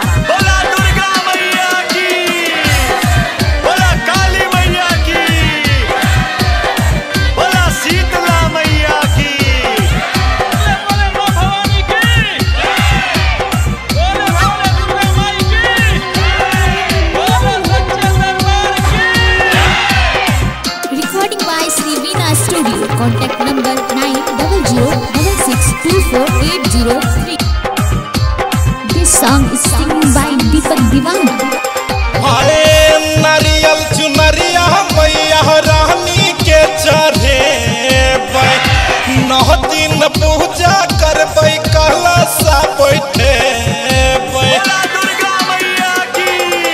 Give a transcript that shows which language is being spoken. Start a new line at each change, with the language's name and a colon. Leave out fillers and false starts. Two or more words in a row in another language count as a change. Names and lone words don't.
Bhojpuri: बोला दुर्गा मैया की, बोला काली मैया की, बोला शीतला मैया की, बोले मां भवानी की, बोले दुर्गा माई की, बोले सच्चे दरबार की।
English: Recording by Sri Veena Studio. Contact number 9066248083. This song is sung by Deepak Divana.
Bhojpuri: हाय नारियल चुनरिया मैया रानी के चढ़े 9 दिन पूजा करबै कलशा बैठे। बोला दुर्गा मैया की।